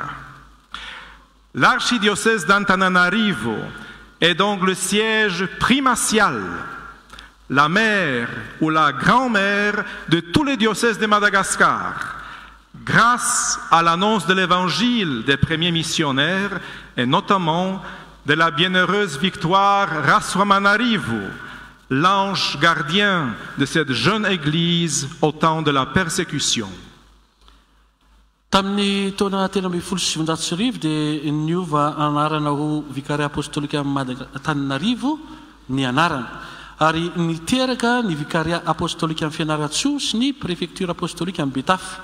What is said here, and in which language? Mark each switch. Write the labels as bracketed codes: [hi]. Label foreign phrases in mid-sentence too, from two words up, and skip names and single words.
[fr] L'archidiocèse d'Antananarivo est donc le siège primatial, la mère ou la grand-mère de tous les diocèses de Madagascar, grâce à l'annonce de l'évangile des premiers missionnaires et notamment de la bienheureuse victoire Raswamanarivo, l'ange gardien de cette jeune église au temps de la persécution. [mg] Tamin'ny taona 770 dia niova anarana ho vikaria apostolika Tananarivo ny anarana, ary niteraka ny vikaria apostolika amin'ny Fianarantsoa sy ny préfecture apostolika amin'ny Betafo.